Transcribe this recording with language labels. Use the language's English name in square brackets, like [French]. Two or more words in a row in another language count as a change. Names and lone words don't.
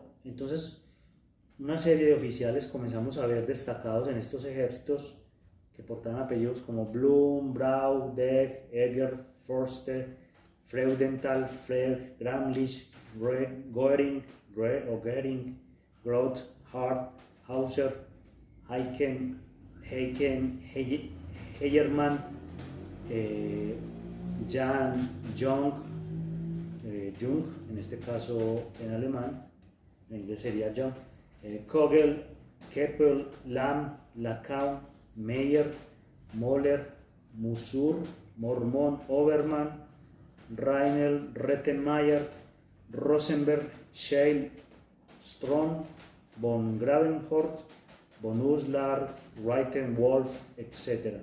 [Spanish] Entonces, una serie de oficiales comenzamos a ver destacados en estos ejércitos que portaban apellidos como Blum, Brau, Degg, Eger, Forster, Freudenthal, Frey, Gramlich, Goering, Groth, Hart, Hauser, Heiken, Heyermann, Jan, Jung, en este caso en alemán, en inglés sería Jung, Kogel, Keppel, Lamm, Lacau, Meyer, Moller, Musur, Mormon, Obermann, Reinel, Rettenmeier, Rosenberg, Scheil, Strom, von Gravenhort, von Uslar, Reiten, Wolf, etc.